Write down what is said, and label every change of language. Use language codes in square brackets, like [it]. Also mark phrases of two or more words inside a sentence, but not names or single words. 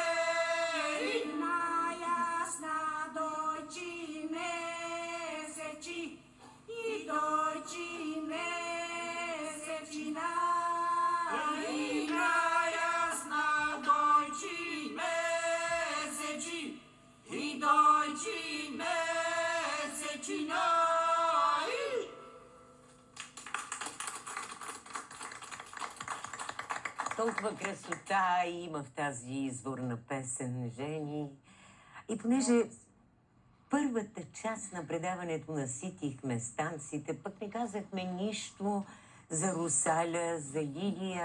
[bg] На ясна дойчи месечи, и дойчи месечина. И на ясна дойчи месечи, и дойчи месечина. Толкова красота има в тази изворна песен, жени. И понеже първата част на предаването наситихме станците, пък не казахме нищо за Русаля, за Лилия.